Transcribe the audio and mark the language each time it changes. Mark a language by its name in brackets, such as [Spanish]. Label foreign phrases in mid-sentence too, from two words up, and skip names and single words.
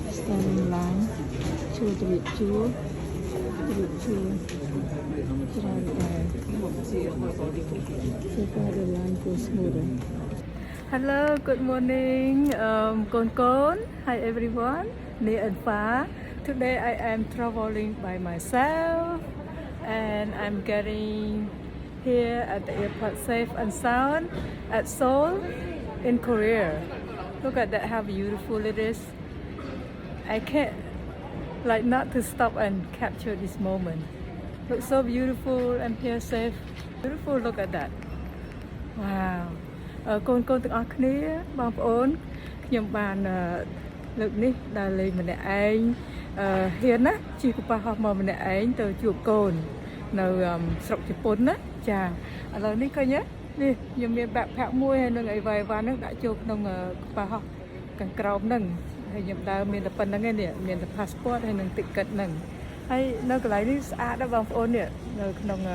[English] Standing line [Khmer] ជួលជ្រាបជួលច្រើនតែ [English] so far the line goes smoother. Hello, good morning, Kon. Hi everyone, near and far. Today I am traveling by myself and I'm getting here at the airport safe and sound at Seoul in Korea. Look at that, how beautiful it is. I can't like not to stop and capture this moment. Looks so beautiful and here safe. Beautiful, look at that. [Khmer] Wow. កូនទាំងអស់គ្នាបងប្អូនខ្ញុំបានលើកនេះដើរលេងម្នាក់ឯងហ៊ានណាជិះកប៉ាល់ហោះមកម្នាក់ឯងទៅជួបកូននៅស្រុកជប៉ុនណាចាឥឡូវនេះឃើញទេនេះខ្ញុំមានបាក់ផាក់មួយហើយនឹងអីវ៉ៃវ៉ាន់ហ្នឹងដាក់ចូលក្នុងកប៉ាល់ហោះខាងក្រោមហ្នឹងហើយខ្ញុំដើរមានតែប៉ុណ្្នឹងឯនេះមានតែ passport ហើយនឹង ticket ហ្នឹងហើយនៅកន្លែងនេះស្អាតណាស់បងប្អូននេះនៅក្នុង